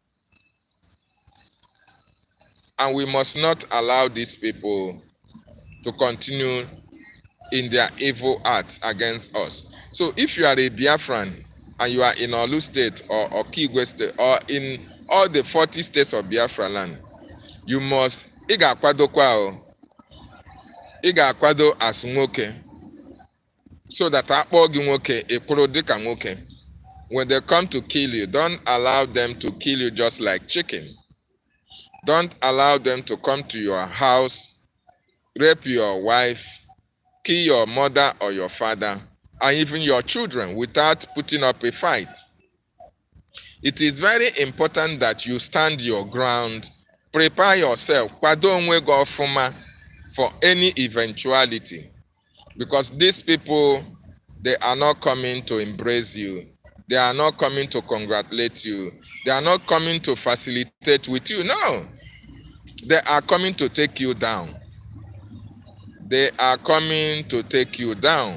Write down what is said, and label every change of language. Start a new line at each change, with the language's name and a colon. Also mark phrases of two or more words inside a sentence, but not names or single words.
English: And we must not allow these people to continue in their evil acts against us. So if you are a Biafran and you are in ORLU state or Okigwe state or in all the 40 states of Biafra land, you must akwado as nwoke, so that
Igbo: akpọ gị nwoke ịkwụrụ dịka nwoke.
English: When they come to kill you, don't allow them to kill you just like chicken. Don't allow them to come to your house, rape your wife, kill your mother or your father, and even your children without putting up a fight. It is very important that you stand your ground, prepare yourself,
Igbo: kwado onwe gị ọfụma
English: for any eventuality. Because these people, they are not coming to embrace you. They are not coming to congratulate you. They are not coming to facilitate with you. No. They are coming to take you down. They are coming to take you down.